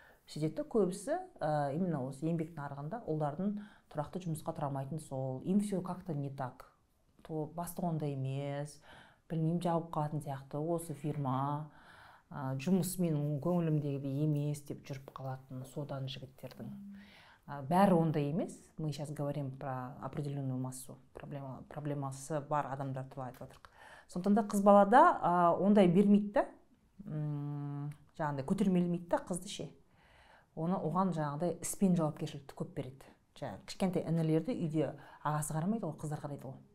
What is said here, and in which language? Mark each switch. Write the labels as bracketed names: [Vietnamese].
[Kazakh] Сөйтеді көбісі именно осы еңбек нарығында ұлдардың тұрақты жұмысқа тұра алмайтын сол. [Russian] Им все как-то не так. [Kazakh] Бастық ондай емес, білмеймін, жауып қалатын сияқты, осы фирма, жұмыс менің көңілімдегідей емес деп жүріп қалатын содан жігіттердің. Бәрі ондай емес. [Russian] Мы сейчас говорим про определенную массу. [Kazakh] Проблемасы бар адамдар туралы айтып отырмық. Сондықтан да қыз балада ондай бермейді да, жаңағыдай көтермелемейді да қызды ше. Оған жаңағыдай іспен жауапкершілікті көп береді. Жаңағы кішкентай інілерді үйде ағасы қарамайды, ол қыздар қарайды ғой.